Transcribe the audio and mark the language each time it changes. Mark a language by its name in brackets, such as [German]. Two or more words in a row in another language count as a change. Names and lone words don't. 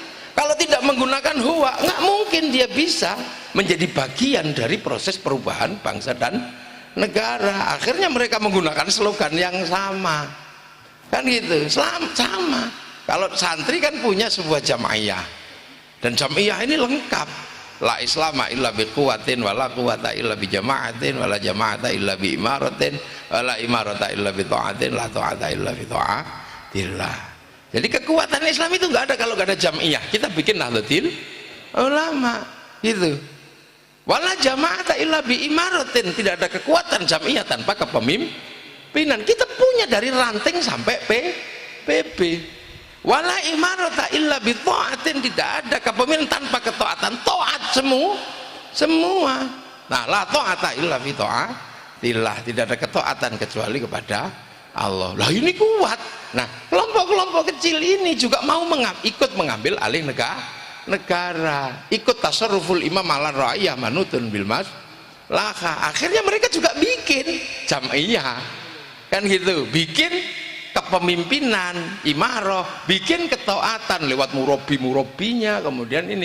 [Indonesian] Kalau tidak menggunakan huwa, nggak mungkin dia bisa menjadi bagian dari proses perubahan bangsa dan negara. Akhirnya mereka menggunakan slogan yang sama, kan gitu, sama. Kalau santri kan punya sebuah jamaiyah, dan jamaiyah ini lengkap. [Arabic] لا إسلام إلا بقوة ولا قوة إلا بجماعة ولا جماعة إلا بإمارة ولا إمارة إلا بطاعة لا طاعة إلا بطاعة الله. [Indonesian] Jadi kekuatan Islam itu nggak ada kalau nggak ada jam'iyah. Kita bikin Nahdlatul Ulama gitu. [Arabic] ولا جماعة إلا بإمارة, [Indonesian] tidak ada kekuatan jam'iyah tanpa kepemimpinan. Kita punya dari ranting sampai PB. [Arabic] ولا إمارة إلا بطاعة, [Indonesian] tidak ada kepemimpinan tanpa ketaatan. Taat semua. Nah, [Arabic] لا طاعة إلا بطاعة الله, [Indonesian] tidak ada ketaatan kecuali kepada Allah. Lah ini kuat. Nah, kelompok-kelompok kecil ini juga mau ikut mengambil alih negara, ikut [Arabic] تصرف الإمام على الرعية منوط بالمصلحة. [Indonesian] Akhirnya mereka juga bikin jam'iyah, kan gitu, bikin kepemimpinan, imarah, bikin ketaatan lewat murabinya, kemudian ini.